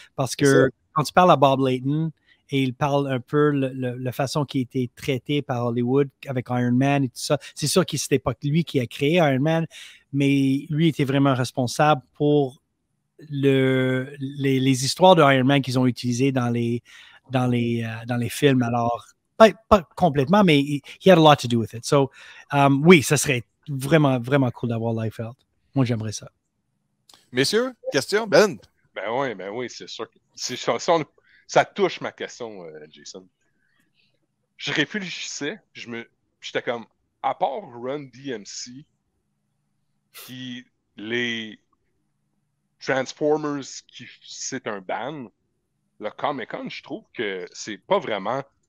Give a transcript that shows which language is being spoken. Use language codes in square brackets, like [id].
[fr] Parce que quand tu parles à Bob Layton, et il parle un peu de la façon qui a été traitée par Hollywood avec Iron Man et tout ça. C'est sûr que c'était pas lui qui a créé Iron Man, mais lui était vraiment responsable pour les histoires de Iron Man qu'ils ont utilisées dans les films. Alors, pas complètement, mais [en] he had a lot to do with it. [fr] So, oui, ça serait vraiment, vraiment cool d'avoir Liefeld. Moi, j'aimerais ça. Messieurs, question? Ben oui, c'est sûr. Ça touche ma question, Jason. Je réfléchissais, j'étais comme, à part Run DMC, qui les Transformers, qui c'est un band, le Comic-Con, je trouve que c'est pas vraiment.